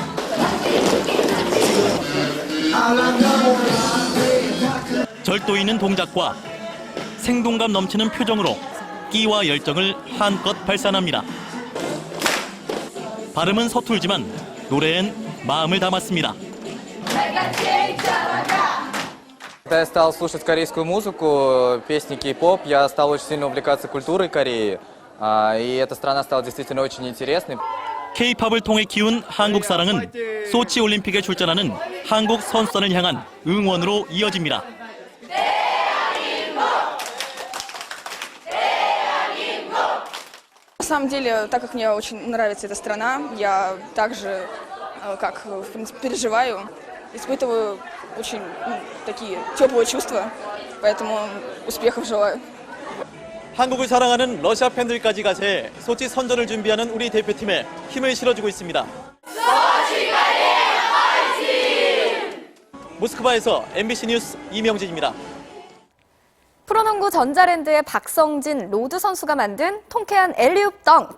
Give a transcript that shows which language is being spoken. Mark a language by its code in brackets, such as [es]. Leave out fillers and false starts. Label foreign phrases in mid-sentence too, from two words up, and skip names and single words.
[ko] 절도 있는 동작과 생동감 넘치는 표정으로 끼와 열정을 한껏 발산합니다. 발음은 서툴지만 노래엔 마음을 담았습니다. [ru] Когда я стал слушать корейскую музыку, песни кей-поп, я стал очень сильно увлекаться культурой Кореи, и эта страна стала действительно очень интересной. [ko] K-팝을 통해 키운 한국 사랑은 소치 올림픽에 출전하는 한국 선수단을 향한 응원으로 이어집니다. [ru] На самом деле, так как мне очень нравится эта страна, я также, как в принципе, переживаю, испытываю очень такие теплые чувства, поэтому успехов желаю. [ko] 한국을 사랑하는 러시아 팬들까지 가세 소치 선전을 준비하는 우리 대표팀에 힘을 실어주고 있습니다. 모스크바에서 MBC 뉴스 이명진입니다. 프로농구 전자랜드의 박성진, 로드 선수가 만든 통쾌한 엘리웁 덩크.